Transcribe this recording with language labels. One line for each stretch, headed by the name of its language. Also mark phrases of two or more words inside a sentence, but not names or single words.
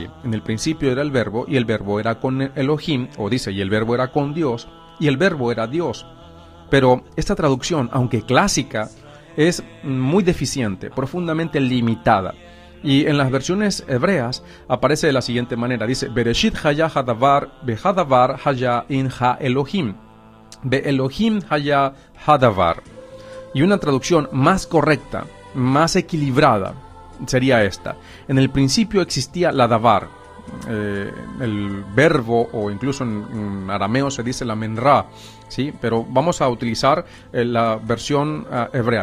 Spanish: En el principio era el verbo, y el verbo era con Elohim, o dice, y el verbo era con Dios, y el verbo era Dios. Pero esta traducción, aunque clásica, es muy deficiente, profundamente limitada. Y en las versiones hebreas aparece de la siguiente manera. Dice,
Hebrew: בראשית היה הדבר, בהדבר היה אין האלהים, באלהים היה הדבר.
Spanish: Y una traducción más correcta, más equilibrada, sería esta. En el principio existía la davar, el verbo, o incluso en arameo se dice la menra, ¿sí? Pero vamos a utilizar la versión hebrea.